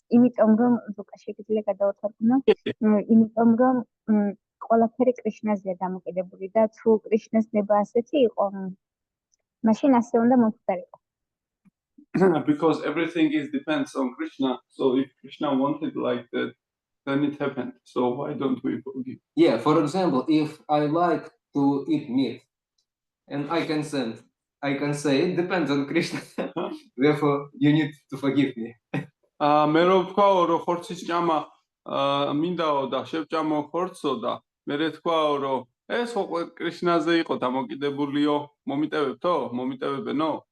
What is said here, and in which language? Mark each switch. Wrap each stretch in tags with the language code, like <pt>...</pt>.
<ka>იმიტომ რომ ზოგადად გადავთვალო, იმიტომ რომ ყველაფერი კრიშნაზეა დამოკიდებული და თუ კრიშნას ნება ასეთი იყო, მაშინ ასე უნდა მომხდარიყო.</ka> <en>Because everything depends on Krishna, so if Krishna wanted like that, then it happened. So why don't we forgive? Yeah, for example, if I like to eat meat, and I can say it depends on Krishna. Therefore, you need to forgive me.</en> <ka>მე რო ვთქვაო რომ ხორცის ჭამა მინდაო და შევჭამო ხორცო და მე რო ვთქვაო რომ ეს ხო კრიშნაზე იყო დამოკიდებულიო მომიტევებთო მომიტევებენო</ka>